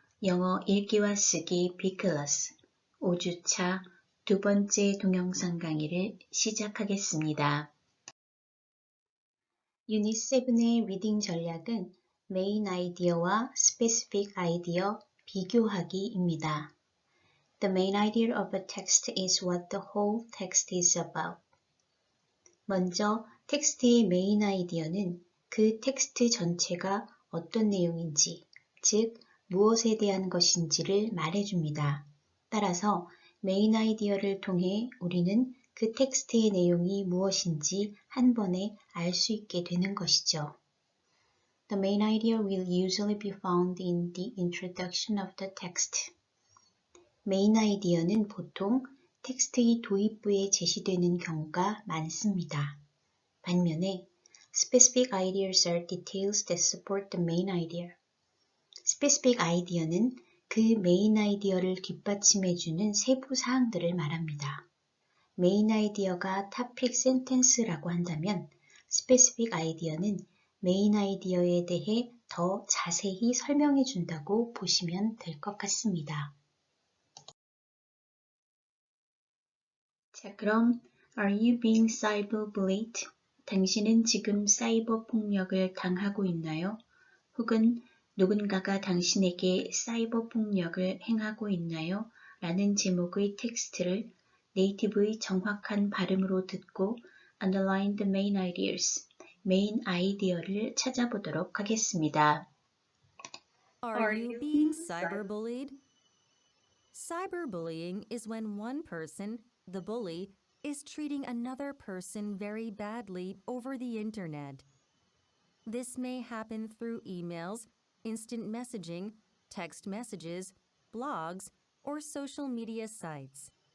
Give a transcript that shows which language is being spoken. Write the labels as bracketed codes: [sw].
[ko] 영어 읽기와 쓰기 B클래스 5주차 두 번째 동영상 강의를 시작하겠습니다. 유닛 7의 리딩 전략은 메인 아이디어와 스페시픽 아이디어 비교하기입니다. [en] The main idea of a text is what the whole text is about. [ko] 먼저 텍스트의 메인 아이디어는 그 텍스트 전체가 어떤 내용인지, 즉 무엇에 대한 것인지를 말해줍니다. 따라서 메인 아이디어를 통해 우리는 그 텍스트의 내용이 무엇인지 한 번에 알 수 있게 되는 것이죠. [en] The main idea will usually be found in the introduction of the text. [ko] 메인 아이디어는 보통 텍스트의 도입부에 제시되는 경우가 많습니다. 반면에 [en] specific ideas are details that support the main idea. [ko] 스페시픽 아이디어는 그 메인 아이디어를 뒷받침해주는 세부 사항들을 말합니다. 메인 아이디어가 topic sentence라고 한다면 스페시픽 아이디어는 메인 아이디어에 대해 더 자세히 설명해준다고 보시면 될 것 같습니다. 자, 그럼 [en] Are you being cyberbullied? [ko] 당신은 지금 사이버 폭력을 당하고 있나요? 혹은 누군가가 당신에게 사이버 폭력을 행하고 있나요? 라는 제목의 텍스트를 네이티브의 정확한 발음으로 듣고 [en] underline the main ideas, [ko] 메인 아이디어를 찾아보도록 하겠습니다. [en] Are you being cyberbullied? Cyberbullying is when one person, the bully, is treating another person very badly over the internet. This may happen through emails, instant messaging, text messages, blogs, or social media sites.